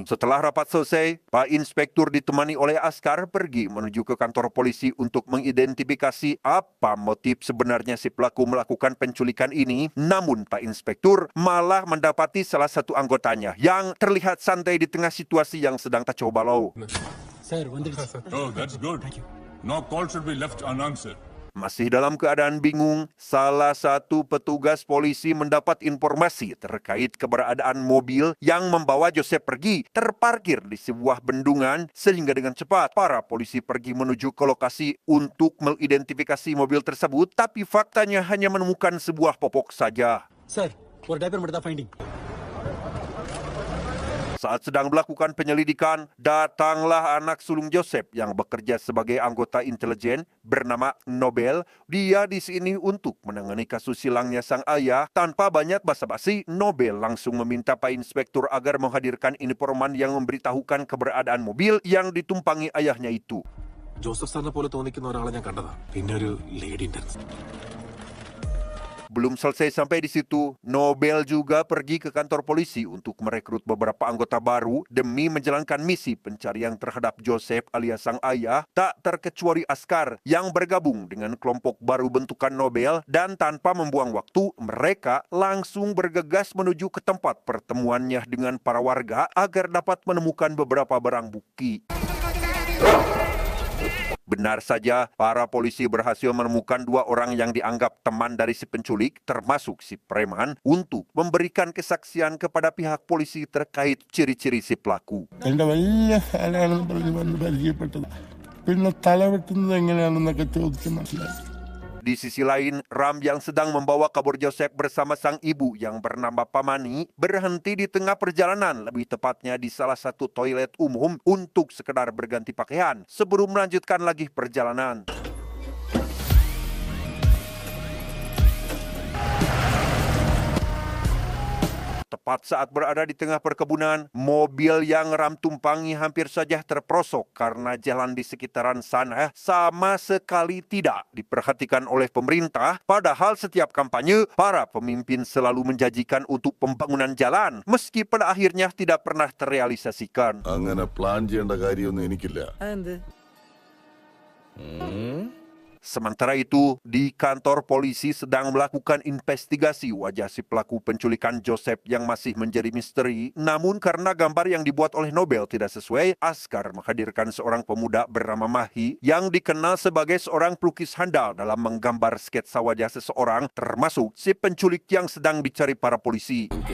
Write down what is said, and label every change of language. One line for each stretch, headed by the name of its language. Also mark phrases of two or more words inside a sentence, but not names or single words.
Indonesian: Setelah rapat selesai, Pak Inspektur ditemani oleh Askar pergi menuju ke kantor polisi untuk mengidentifikasi apa motif sebenarnya si pelaku melakukan penculikan ini. Namun Pak Inspektur malah mendapati salah satu anggotanya yang terlihat santai di tengah situasi yang sedang kacau balau.
English: Oh, that's good. No call should be left unanswered.
Indonesian: Masih dalam keadaan bingung, salah satu petugas polisi mendapat informasi terkait keberadaan mobil yang membawa Joseph pergi terparkir di sebuah bendungan, sehingga dengan cepat para polisi pergi menuju ke lokasi untuk mengidentifikasi mobil tersebut, tapi faktanya hanya menemukan sebuah popok saja.
Tamil: Sir, ஒரு diaper மட்டும் தான் finding.
Indonesian: Saat sedang melakukan penyelidikan, datanglah anak sulung Joseph yang bekerja sebagai anggota intelijen bernama Nobel. Dia di sini untuk menangani kasus hilangnya sang ayah. Tanpa banyak basa-basi, Nobel langsung meminta Pak Inspektur agar menghadirkan informan yang memberitahukan keberadaan mobil yang ditumpangi ayahnya itu.
Malayalam: ജോസഫ് സാറിനെ പോലെ തോന്നിക്കുന്ന ഒരാളെ ഞാൻ കണ്ടതാ. പിന്നെ ഒരു ലേഡി
Indonesian: Belum selesai sampai di situ, Nobel juga pergi ke kantor polisi untuk merekrut beberapa anggota baru demi menjalankan misi pencarian terhadap Joseph alias sang ayah, tak terkecuali askar yang bergabung dengan kelompok baru bentukan Nobel, dan tanpa membuang waktu, mereka langsung bergegas menuju ke tempat pertemuannya dengan para warga agar dapat menemukan beberapa barang bukti. Benar saja, para polisi berhasil menemukan 2 orang yang dianggap teman dari si penculik, termasuk si preman, untuk memberikan kesaksian kepada pihak polisi terkait ciri-ciri si pelaku.
Malayalam: എൻ്റെ വലിയ കാലയാണെന്ന് പറഞ്ഞ് വന്ന് പരിചയപ്പെട്ടത് പിന്നെ തല വെട്ടുന്നത് എങ്ങനെയാണെന്നൊക്കെ ചോദിച്ച് മനസ്സിലാക്കി.
Indonesian: Di sisi lain, Ram yang sedang membawa kabur Joseph bersama sang ibu yang bernama Pamani berhenti di tengah perjalanan, lebih tepatnya di salah satu toilet umum untuk sekedar berganti pakaian sebelum melanjutkan lagi perjalanan. Tepat saat berada di tengah perkebunan, mobil yang Ram tumpangi hampir saja terperosok karena jalan di sekitaran sana sama sekali tidak diperhatikan oleh pemerintah. Padahal setiap kampanye, para pemimpin selalu menjanjikan untuk pembangunan jalan, meski pada akhirnya tidak pernah terrealisasikan.
Malayalam: അങ്ങനെ പ്ലാൻ ചെയ്യേണ്ട കാര്യമൊന്നും എനിക്കില്ല.
Indonesian: Sementara itu, di kantor polisi sedang melakukan investigasi wajah si pelaku penculikan Joseph yang masih menjadi misteri. Namun karena gambar yang dibuat oleh Nobel tidak sesuai, askar menghadirkan seorang pemuda bernama Mahi yang dikenal sebagai seorang pelukis handal dalam menggambar sketsa wajah seseorang, termasuk si penculik yang sedang dicari para polisi.